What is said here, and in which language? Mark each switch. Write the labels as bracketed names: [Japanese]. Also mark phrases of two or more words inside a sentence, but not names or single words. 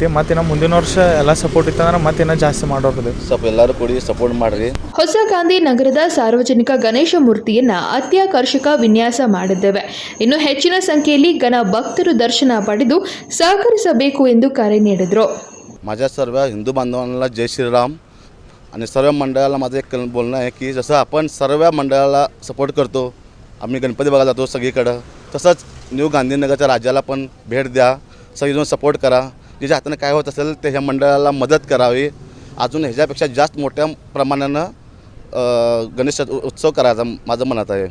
[Kannada] ಮತ್ತಿನ್ನು ಮುಂದಿನ ವರ್ಷ ಎಲ್ಲ ಸಪೋರ್ಟ್ ಇತ್ತಂದ್ರೆ ಮತ್ತಿನ್ನೂ ಜಾಸ್ತಿ ಮಾಡೋದು. ಸ್ವಲ್ಪ ಎಲ್ಲರೂ ಕೂಡಿ ಸಪೋರ್ಟ್ ಮಾಡಿರಿ. ಹೊಸ ಗಾಂಧಿನಗರದ ಸಾರ್ವಜನಿಕ ಗಣೇಶ ಮೂರ್ತಿಯನ್ನ ಅತ್ಯಾಕರ್ಷಕ ವಿನ್ಯಾಸ ಮಾಡಿದ್ದೇವೆ. ಇನ್ನು ಹೆಚ್ಚಿನ ಸಂಖ್ಯೆಯಲ್ಲಿ ಗಣ ಭಕ್ತರು ದರ್ಶನ ಪಡೆದು ಸಹಕರಿಸಬೇಕು ಎಂದು ಕರೆ ನೀಡಿದರು. [Marathi] माझ्या सर्व हिंदू बांधवांना जय श्रीराम. आणि सर्व मंडळाला माझं एक बोलणं आहे की जसं आपण सर्व मंडळाला सपोर्ट करतो, आम्ही गणपती बघायला जातो सगळीकडं, तसंच न्यू गांधीनगरच्या राज्याला पण भेट द्या. सगळीजण सपोर्ट करा. ज्याच्या हाताने काय होत असेल ते ह्या मंडळाला मदत करावी. अजून ह्याच्यापेक्षा जास्त मोठ्या प्रमाणानं गणेश उत्सव करायचा माझं मनात आहे.